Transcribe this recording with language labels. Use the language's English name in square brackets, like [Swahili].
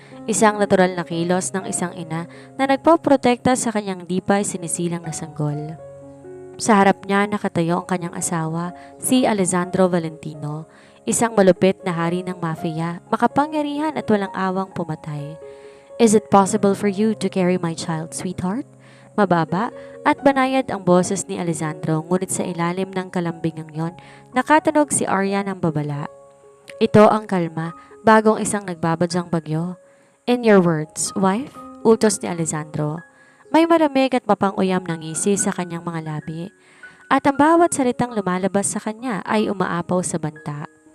[Filipino] Isang natural na kilos ng isang ina na nagpoprotekta sa kanyang di pa sinisilang na sanggol. Sa harap niya nakatayo ang kanyang asawa, si Alessandro Valentino, isang malupit na hari ng mafia, makapangyarihan at walang awang pumatay. [English] "Is it possible for you to carry my child, sweetheart?" [Filipino] Mababa at banayad ang boses ni Alessandro, ngunit sa ilalim ng kalambingang yon, nakatunog si Arya ng babala. Ito ang kalma, bagong isang nagbabadyang bagyo. [English] "In your words, wife?" [Filipino] utos ni Alessandro. May malamig at mapang-uyam na ngisi sa kanyang mga labi, at ang bawat salitang lumalabas sa kanya ay umaapaw sa banta.